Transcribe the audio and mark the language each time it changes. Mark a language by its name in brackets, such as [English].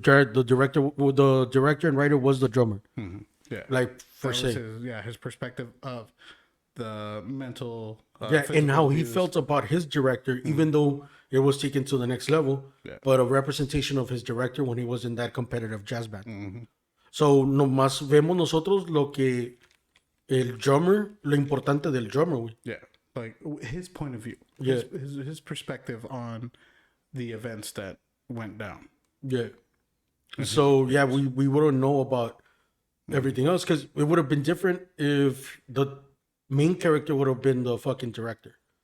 [English] The director and writer was the drummer. Mm-hmm. Yeah, like for say, his perspective of the mental. And how he felt about his director, even though it was taken to the next level, but a representation of his director when he was in that competitive jazz band. [Spanish] So nomás vemos nosotros lo que el drummer, lo importante del drummer, güey. [English] Yeah, like his point of view. Yeah, his perspective on the events that went down. Yeah. So we wouldn't know about everything else, because it would have been different if the main character would have been the fucking director.